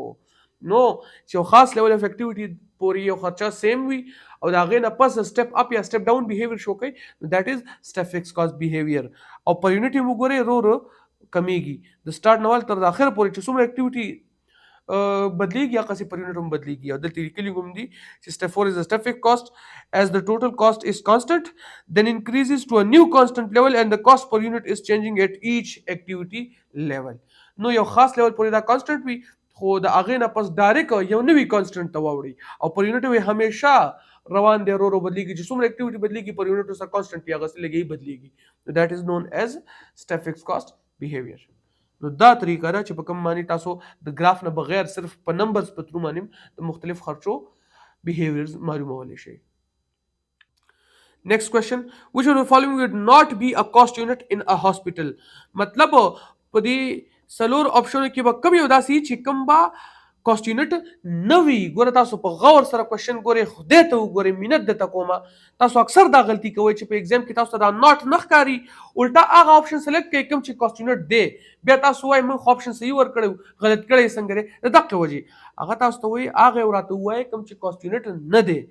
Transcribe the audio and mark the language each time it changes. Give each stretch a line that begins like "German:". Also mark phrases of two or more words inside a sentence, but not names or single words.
Pashto: نو چې یو خاص
English: level of activity
Pashto: پورې یو خرچه سیم وي او دا غي نه پس
English: step up or step down behavior
Pashto: شو کوي
English: that is step fix cost behavior.
Pashto: او
English: per unit
Pashto: یې وګورئ کمیږي د سٹارټ نوال تر اخر پورې چې څومره اکټیویټي بدلیږي هغه سي
English: per unit
Pashto: هم بدلیږي. او دلته لیکلي هم دي چې
English: step 4 is a step fixed cost as the total cost is constant then increases to a new constant level and the cost per unit is changing at each activity level.
Pashto: نو یو خاص لیول پورې دا کانسټنټ وي خو د هغې نه پس ډایرکټ یو نوی کانسټنټ ته واوړي او
English: per unit
Pashto: وي همیشه روان دی بدلیږي چې څومره اکټیویټي بدلیږي
English: per unit
Pashto: سره کانسټنټ هغه څه لګي بدلیږي.
English: that is known as step fixed cost behavior.
Pashto: نو دا طریقه ده چې په کوم معنی تاسو د ګراف نه بغیر صرف په نمبرز په ترو باندې د مختلف خرچو بیهیویرز معلومولی شي.
English: Next question, which of the following would not be a cost unit in a hospital?
Pashto: مطلب په دې سلور آپشن کې به کوم یو داسي چې کوم با
English: cost unit
Pashto: نوی. ګوره تاسو په غور سره کوېشن ګورئ خدای ته وګورئ مینت درته کومه. تاسو اکثر دا غلطي کوئ چې په ایگزام کې تاسو دا ناٹ نه ښکاري الټا هغه آپشن سلیکټ کوئ کوم چې
English: cost unit
Pashto: دی بیا تاسو وایئ موږ خو آپشن صحیح ورکړی غلط کړی څنګه دی د دقې وجې هغه تاسو ته وایي هغه راته ووایئ کوم چې
English: cost unit
Pashto: نه دی.